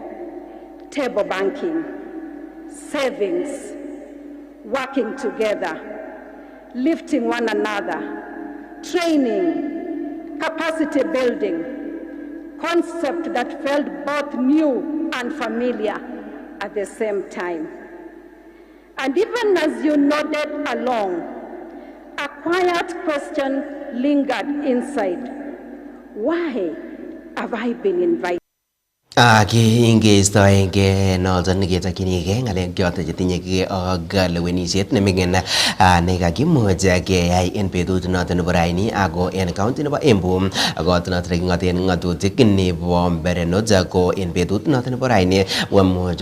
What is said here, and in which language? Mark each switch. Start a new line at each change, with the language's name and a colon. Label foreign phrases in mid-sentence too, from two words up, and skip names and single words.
English: Table banking, savings, working together, lifting one another, training, capacity building, concept that felt both new and familiar at the same time. And even as you nodded along, a quiet question lingered inside. Why have I been invited?
Kalenjin: Ingeistoenge noton ketakyinige ng'alek choton chetinye ak lewenisiet neming'in nekakimuch keyai en betut noton nebo raini ako en county nebo Embu kot noton neking'oten ng'atutik nebo Mberenot ko en betut noton nebo raini komuch